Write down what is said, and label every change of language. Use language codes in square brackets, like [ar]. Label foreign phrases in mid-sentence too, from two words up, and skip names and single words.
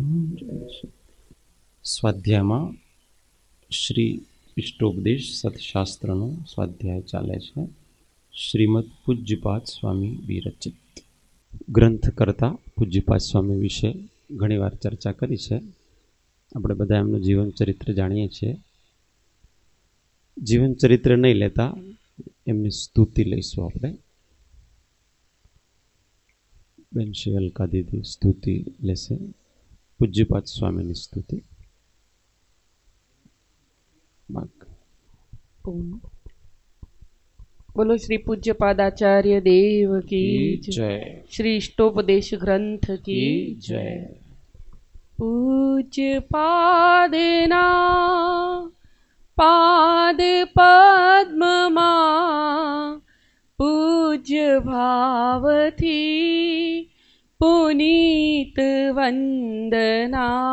[gu] જય સ્વાધ્યાય મેં શ્રી ઇષ્ટોપદેશ સતશાસ્ત્ર સ્વાધ્યાય ચાલે છે। શ્રીમદ પૂજ્યપાદ સ્વામી વિરચિત ગ્રંથકર્તા પૂજ્યપાદ સ્વામી વિષે ઘણીવાર ચર્ચા કરી છે। આપણે બધા એમનું જીવન ચરિત્ર જાણીએ છીએ। જીવન ચરિત્ર નહીં લેતા એમની સ્તુતિ લઈશું આપણે। બેન શિવલકા દીદી સ્તુતિ લેશે, પૂજ્યપાદ સ્વામીની સ્તુતિ। [hi] बोलो श्री पूज्यपाद आचार्य देव की जय। श्री इष्टोपदेश ग्रंथ की जय। [gu] પૂજ્ય પાદના પાદ પદ્મમા પૂજ્ય ભાવ થી પુનીત વંદના।